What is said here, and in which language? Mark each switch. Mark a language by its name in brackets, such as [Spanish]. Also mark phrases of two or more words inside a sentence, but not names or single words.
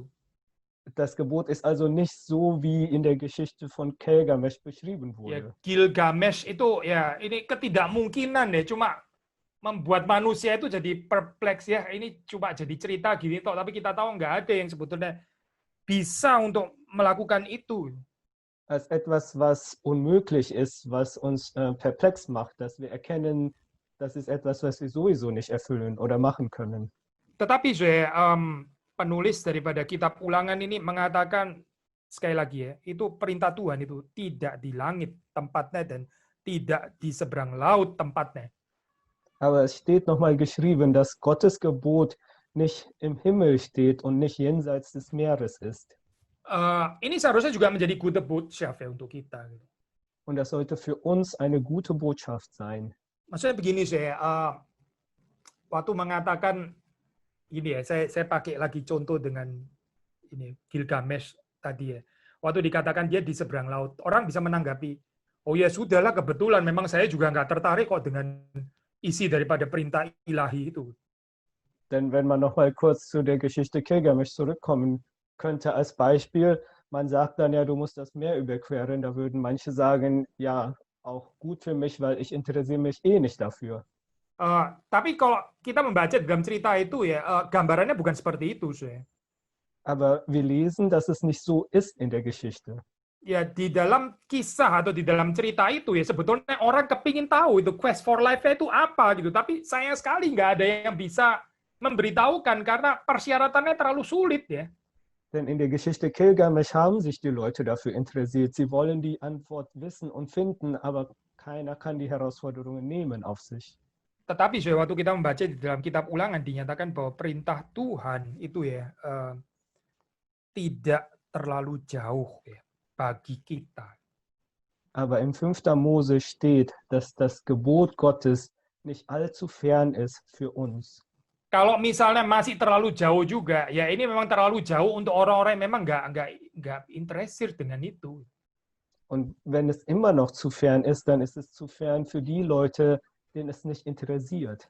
[German] Das Gebot ist also nicht so, wie in der Geschichte von Gilgamesh beschrieben wurde. [Indonesian] Ya, Gilgamesh itu ya ini ketidakmungkinan ya, cuma membuat manusia itu jadi perpleks ya. Ini cuma jadi cerita gini toh, tapi kita tahu nggak ada yang sebetulnya bisa untuk melakukan itu. [German] Als etwas, was unmöglich ist, was uns perplex macht, dass wir erkennen, das ist etwas, was wir sowieso nicht erfüllen oder machen können. [Indonesian] Tetapi penulis daripada kitab Ulangan ini mengatakan sekali lagi ya, itu perintah Tuhan itu tidak di langit tempatnya dan tidak di seberang laut tempatnya. [German] Aber es steht nochmal geschrieben, dass Gottes Gebot nicht im Himmel steht und nicht jenseits des Meeres ist. [Indonesian] Ini seharusnya juga menjadi [German] gute Botschaft [Indonesian] ya untuk kita. [German] Und das sollte für uns eine gute Botschaft sein. [Indonesian] Maksudnya begini sih, waktu mengatakan ini ya, saya pakai lagi contoh dengan ini Gilgamesh tadi ya. Waktu dikatakan dia di seberang laut, orang bisa menanggapi, oh ya sudahlah kebetulan, memang saya juga nggak tertarik kok dengan isi daripada perintah ilahi itu. [German] Denn wenn man noch mal kurz zu der Geschichte Gilgamesh zurückkommen könnte als Beispiel, man sagt dann ja, du musst das Meer überqueren, da würden manche sagen, ja, auch gut für mich, weil ich interessiere mich eh nicht dafür. [Indonesian] Tapi kalau kita membaca dalam cerita itu ya, gambarannya bukan seperti itu sih. [German] Aber wir lesen, dass es nicht so ist in der Geschichte. [Indonesian] Ya di dalam kisah atau di dalam cerita itu ya sebetulnya orang kepingin tahu itu [English] quest for life- [Indonesian] nya itu apa gitu. Tapi sayang sekali nggak ada yang bisa memberitahukan karena persyaratannya terlalu sulit ya. [German] Denn in der Geschichte Gilgamesh haben sich die Leute dafür interessiert. Sie wollen die Antwort wissen und finden, aber keiner kann die Herausforderungen nehmen auf sich. [Indonesian] Tetapi waktu kita membaca di dalam kitab Ulangan dinyatakan bahwa perintah Tuhan itu ya tidak terlalu jauh ya bagi kita. [German] Aber im 5. Mose steht, dass das Gebot Gottes nicht allzu fern ist für uns. [Indonesian] Kalau misalnya masih terlalu jauh juga, ya ini memang terlalu jauh untuk orang-orang yang memang nggak interested dengan itu. [German] Und wenn es immer noch zu fern ist, dann ist es zu fern für die Leute, denen es nicht interessiert.